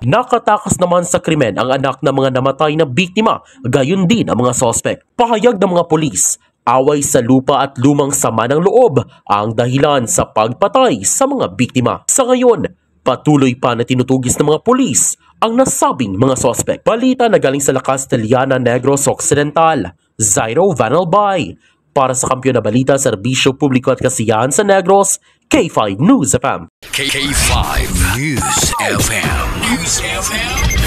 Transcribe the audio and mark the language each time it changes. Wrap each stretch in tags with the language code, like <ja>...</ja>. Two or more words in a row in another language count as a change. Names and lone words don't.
<tl>Nakatakas naman sa krimen ang anak ng mga namatay na biktima, gayon din ang mga sospek. Pahayag ng mga polis, away sa lupa at lumang sama ng loob ang dahilan sa pagpatay sa mga biktima. Sa ngayon, patuloy pa na tinutugis ng mga polis ang nasabing mga sospek. Balita na galing sa La Castellana, Negros Occidental, Zairo Vanalbay. Para sa Kampiyon na Balita, Serbisyo Publiko at Kasiyahan sa Negros, K5 News FM. K5 News FM.</tl>